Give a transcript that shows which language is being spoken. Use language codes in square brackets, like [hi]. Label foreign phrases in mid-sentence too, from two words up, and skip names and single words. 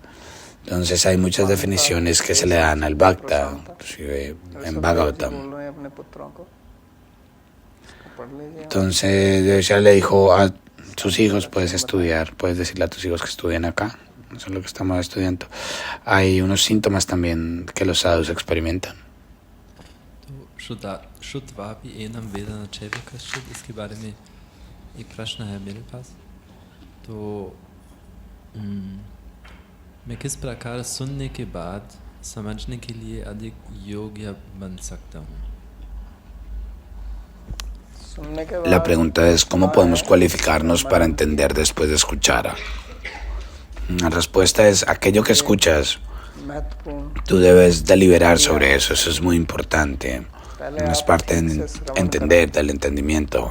[es] Entonces hay muchas definiciones que se le dan al Bhakta, inclusive en Bhagavatam. Entonces ya le dijo a tus hijos, puedes estudiar, puedes decirle a tus hijos que estudien acá. Eso es lo que estamos estudiando. Hay unos síntomas también que los sadhus experimentan. [hi] मैं किस प्रकार सुनने के बाद समझने के लिए अधिक योग्य बन सकता हूँ? [es] La pregunta es: ¿cómo podemos cualificarnos para entender después de escuchar? La respuesta es: aquello que escuchas, tú debes deliberar sobre eso. Eso es muy importante. Es parte de entender, del entendimiento.